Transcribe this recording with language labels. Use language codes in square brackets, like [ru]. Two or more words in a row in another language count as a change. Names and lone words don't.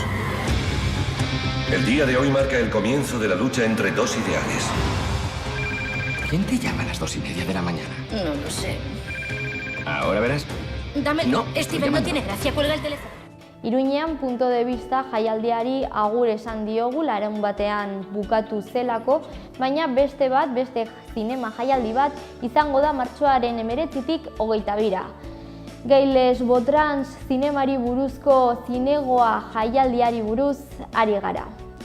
[es] El día de hoy marca el comienzo de la lucha entre dos ideales. ¿Quién te llama a las 2:30 de la mañana? No lo sé. Ahora verás. Dámelo. No, Steven, no tiene gracia, cuelga el teléfono. [eu] Iruñean Punto de Vista jaialdiari agur esan diogu larun batean bukatu zelako, baina beste zinema jaialdi bat izango da martxoaren 19tik 22ra. Gailes Botrans zinemari buruzko zinegoa jaialdiari buruz ari gara.